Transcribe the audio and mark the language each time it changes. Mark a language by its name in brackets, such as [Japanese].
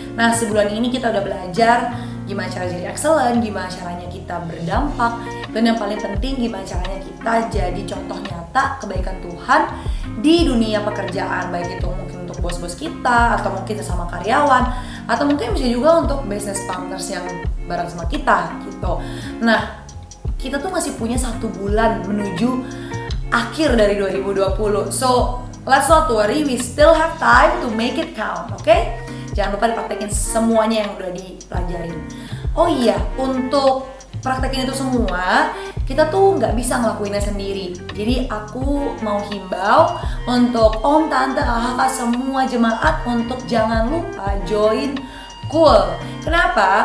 [Indonesian] Nah, sebulan ini kita udah belajar gimana cara jadi excellent, gimana caranya kita berdampak, dan yang paling penting gimana caranya kita jadi contoh nyata kebaikan Tuhan di dunia pekerjaan, baik itu mungkin untuk bos-bos kita, atau mungkin sesama karyawan, atau mungkin bisa juga untuk business partners yang bareng sama kita gitu. Nah, kita tuh masih punya 1 bulan menuju akhir dari 2020. [English] So, let's not worry, we still have time to make it count, oke? [Indonesian] Jangan lupa dipraktekin semuanya yang udah dipelajarin. Oh iya, untuk praktekin itu semua, kita tuh nggak bisa ngelakuinnya sendiri. Jadi aku mau himbau untuk om, tante, kakak, semua jemaat untuk jangan lupa join Cool. Kenapa?